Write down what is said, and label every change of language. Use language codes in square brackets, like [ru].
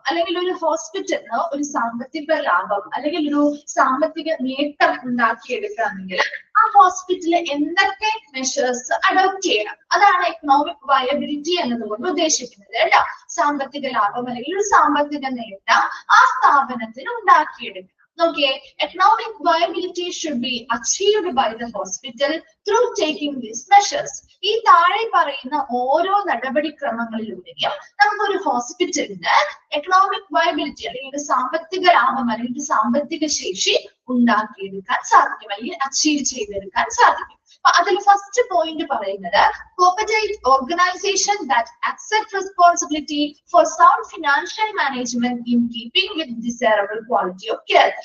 [ml] അല്ലെങ്കിൽ ഒരു ഹോസ്പിറ്റലിന് ഒരു സാമ്പത്തിക ലാഭം അല്ലെങ്കിൽ ഒരു സാമ്പത്തിക നേട്ടം ഉണ്ടാക്കിയെടുക്കണമെങ്കിൽ ആ ഹോസ്പിറ്റലിൽ എന്തൊക്കെ മെഷേഴ്സ് അഡോപ്റ്റ് ചെയ്യണം, അതാണ് എക്കണോമിക് വയബിലിറ്റി എന്നതുകൊണ്ട് ഉദ്ദേശിക്കുന്നത് കേട്ടോ. സാമ്പത്തിക ലാഭം അല്ലെങ്കിൽ ഒരു സാമ്പത്തിക നേട്ടം ആ സ്ഥാപനത്തിന് ഉണ്ടാക്കിയെടുക്കണം. നോക്കിയേ, [en] economic viability should be achieved by the hospital through taking these measures. [ml] ഈ താഴെ പറയുന്ന ഓരോ നടപടിക്രമങ്ങളിലൂടെയും നമുക്കൊരു ഹോസ്പിറ്റലിന് എക്കണോമിക് വയബിലിറ്റി അല്ലെങ്കിൽ സാമ്പത്തിക ലാഭം അല്ലെങ്കിൽ സാമ്പത്തിക ശേഷി ഉണ്ടാക്കിയെടുക്കാൻ സാധിക്കും, അല്ലെങ്കിൽ അച്ചീവ് ചെയ്തെടുക്കാൻ സാധിക്കും. അപ്പൊ അതിൽ ഫസ്റ്റ് പോയിന്റ് പറയുന്നത് [en] Corporate organisation that accept responsibility for sound financial management in keeping with desirable quality of care.